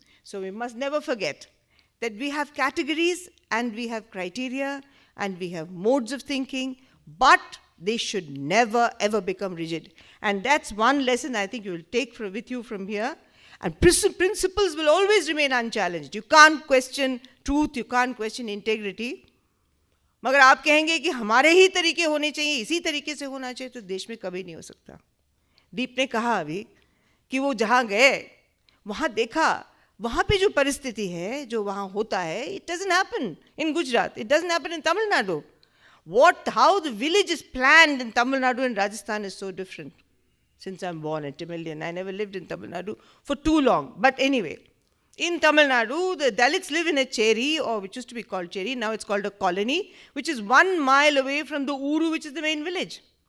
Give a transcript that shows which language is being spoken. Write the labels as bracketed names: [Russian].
[English] So we must never forget that we have categories and we have criteria and we have modes of thinking, but they should never ever become rigid. And that's one lesson I think you will take with you from here. And principles will always remain unchallenged. You can't question truth, you can't question integrity. [Hindi] मगर आप कहेंगे कि हमारे ही तरीके होने चाहिए, इसी तरीके से होना चाहिए, तो देश में कभी नहीं हो सकता. दीप ने कहा अभी कि वो जहाँ गए, वहाँ देखा, वहाँ पे जो परिस्थिति है, जो वहाँ होता है, [English] it doesn't happen in Gujarat, it doesn't happen in Tamil Nadu. How the village is planned in Tamil Nadu and Rajasthan is so different. Since I'm born at Tamilian, I never lived in Tamil Nadu for too long. But anyway, in Tamil Nadu, the Dalits live in a cheri, or which used to be called cheri, now it's called a colony, which is 1 mile away from the Uru, which is the main village.